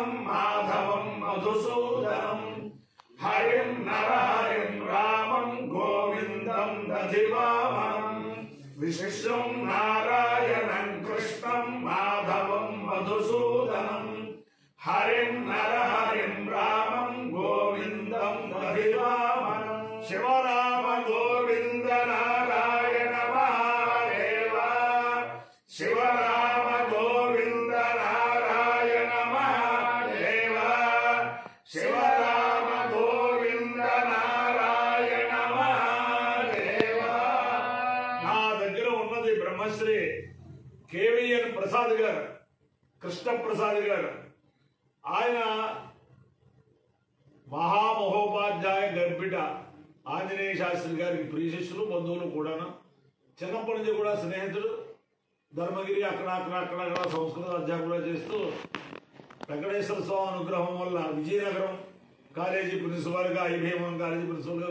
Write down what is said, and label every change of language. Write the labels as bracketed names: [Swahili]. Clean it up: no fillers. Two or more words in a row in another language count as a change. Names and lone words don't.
[Sanskrit] माधवं मधुसूदनं हरिं नरहरिं रामं गोविन्दं दधिवामनं विष्णुं नारायणं कृष्णं माधवं मधुसूदनं हरिं नरहरिं रामं गोविन्दं दधिवामनं शिवराम गोविन्द नारायण महादेव [Telugu] शिवराम गोविन्द नारायण महादेव शिवराम गोविन्द नारायण महादेव నా దగ్గర ఉన్నది బ్రహ్మశ్రీ కేవీఎన్ ప్రసాద్ గారు కృష్ణ ప్రసాద్ గారు ఆయన మహామహోపాధ్యాయ గర్భిట ఆంజనేయ శాస్త్రి గారికి ప్రియ శిష్యులు బంధువులు కూడాను చిన్నప్పటి నుంచి కూడా స్నేహితుడు ధర్మగిరి అక్కడ సంస్కృత అధ్యాపకులు చేస్తూ వెంకటేశ్వర స్వామి అనుగ్రహం వల్ల విజయనగరం కాలేజీ ప్రిన్సిపాల్గా ఐభీమం కాలేజీ ప్రిన్సిపల్గా